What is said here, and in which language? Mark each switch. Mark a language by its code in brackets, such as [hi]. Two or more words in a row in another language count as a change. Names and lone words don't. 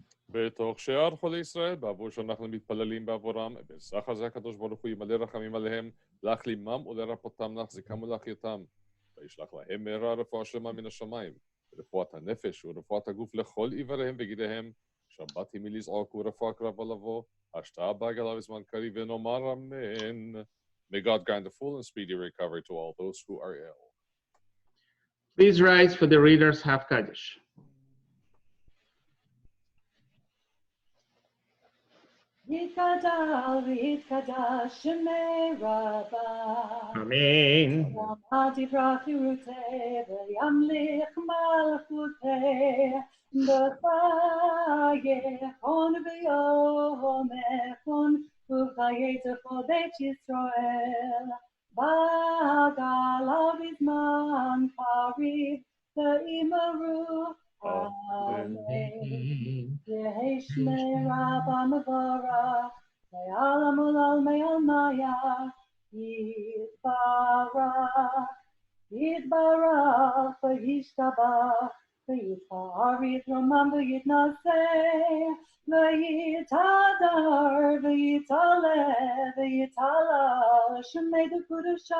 [he] בתוך שערכו לישראל, בעבור שאנחנו מתפללים בעבורם, בסך הזה הקדוש ברוך הוא ימלא רחמים עליהם, להחלימם ולרפאותם, להחזיקם ולהחייתם. וישלח להם מהרה רפואה שלמה מן השמיים, רפואת הנפש ורפואת הגוף לכל איבריהם וגידיהם, שבת ימי לזעוק ורפואה קרבה לבוא, השתאה בעגלה בזמן קריב ונאמר אמן. [en] May God grant a full and speedy recovery to all those who are ill. Please rise for the reader's half Kaddish. [arc] יתגדל ויתקדש שמה רבא. Amen. בעלמא די ברא כרעותה וימליך מלכותה בחייכון וביומיכון ובחייכון בית ישראל בעגלא ובזמן קריב ואמרו אמן. יהא שמה רבא מברך, לעלם ולעלמי עלמיא, יתברך, יתברך, וישתבח, ויתפאר ויתרומם ויתנשא, ויתהדר, ויתעלה, ויתהלל, שמה דקודשא,